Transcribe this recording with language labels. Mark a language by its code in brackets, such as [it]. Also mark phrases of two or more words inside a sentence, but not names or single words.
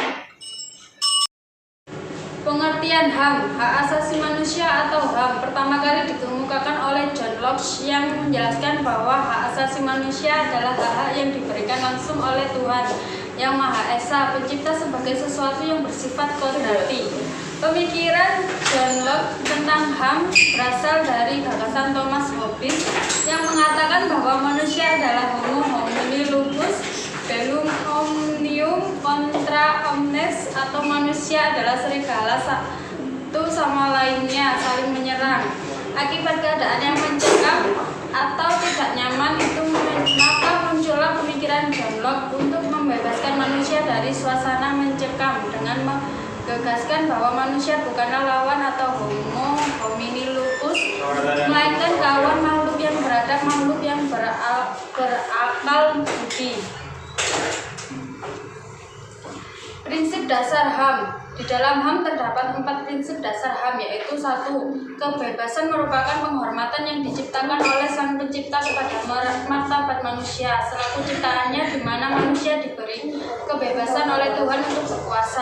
[id] Pengertian HAM, hak asasi manusia atau HAM, pertama kali dikemukakan oleh John Locke yang menjelaskan bahwa hak asasi manusia adalah hak-hak yang diberikan langsung oleh Tuhan Yang Maha Esa, pencipta sebagai sesuatu yang bersifat kodrati. Pemikiran John Locke tentang HAM berasal dari gagasan Thomas Hobbes yang mengatakan bahwa manusia adalah [la] homo homini lupus, bellum omnium contra omnes, [id] atau manusia adalah serigala satu sama lainnya saling menyerang. Akibat keadaan yang mencekam atau tidak nyaman itu, maka muncullah pemikiran John Locke untuk membebaskan manusia dari suasana mencekam dengan menggagaskan bahwa manusia bukanlah lawan atau [la] homo homini lupus, [id] melainkan kawan, makhluk yang beradab, makhluk yang berakal budi. Prinsip dasar HAM. Di dalam HAM terdapat 4 prinsip dasar HAM, yaitu 1. Kebebasan merupakan penghormatan yang diciptakan oleh Sang Pencipta kepada martabat manusia selaku ciptaannya, di mana manusia diberi kebebasan oleh Tuhan untuk berkuasa.